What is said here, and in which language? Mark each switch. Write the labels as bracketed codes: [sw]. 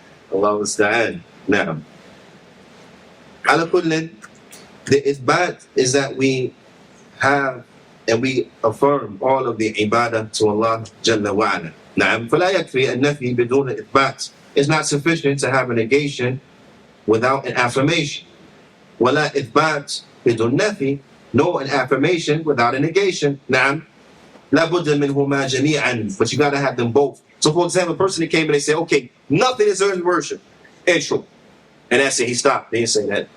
[en] Allah musta'an. Now, ala kullin, the ithbat is that we have and we affirm all of the ibadah to Allah Jalla wa'ala. [ar] Na'am, فَلَا يَكْفِي النَّفِي بِدُونَ إِثْبَاتٍ. [en] It's not sufficient to have a negation without an affirmation. [ar] وَلَا إِثْبَاتٍ بِدُونَ نَفِي. [en] No an affirmation without a negation. Na'am. [ar] لَا بُدَّ مِنْهُمَا جَمِيعًا. [en] But you got to have them both. So for example, a person that came and they said, okay, nothing deserves worship. Intro. And that's it, he stopped. They didn't say that.